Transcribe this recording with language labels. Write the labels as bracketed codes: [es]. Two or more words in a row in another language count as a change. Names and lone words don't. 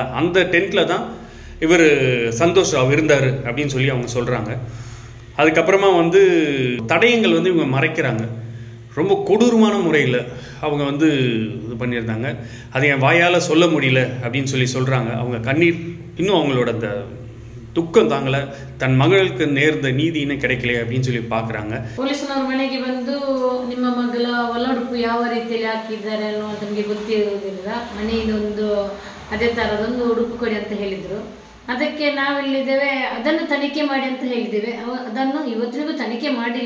[ta] அந்த டென்ட்டில் தான் இவர் சந்தோஷ் ராவ் இருந்தார் அப்படின்னு சொல்லி அவங்க சொல்கிறாங்க. அதுக்கப்புறமா வந்து தடயங்கள் வந்து இவங்க மறைக்கிறாங்க. ரொம்ப கொடூரமான முறையில் அவங்க வந்து இது பண்ணியிருந்தாங்க. அதை என் வாயால் சொல்ல முடியல அப்படின்னு சொல்லி சொல்கிறாங்க. அவங்க கண்ணீர் இன்னும் அவங்களோட அந்த துக்கம் தாங்கலை, தன் ಮಗಳಿಗೆ நேர்ந்த [kn] ನೀತಿ ಇನ್ನೂ [ta] கிடைக்கலையே அப்படின்னு சொல்லி பார்க்குறாங்க. [kn] ಪೊಲೀಸನವ್ರ ಮನೆಗೆ ಬಂದು ನಿಮ್ಮ ಮಗಳ ಒಳಡುಪು ಯಾವ ರೀತಿಯಲ್ಲಿ ಹಾಕಿದ್ದಾರೆ ಅನ್ನೋದು ನಮಗೆ ಗೊತ್ತಿರುವುದಿಲ್ಲ. ಮನೆಯಿಂದೊಂದು ಅದೇ ಥರದೊಂದು ಉಡುಪು ಕೊಡಿ ಅಂತ ಹೇಳಿದರು. ಅದಕ್ಕೆ ನಾವೆಲ್ಲಿದ್ದೇವೆ, ಅದನ್ನು ತನಿಖೆ ಮಾಡಿ ಅಂತ ಹೇಳಿದ್ದೇವೆ. ಅದನ್ನು ಇವತ್ತಿಗೂ ತನಿಖೆ ಮಾಡಿಲ್ಲ.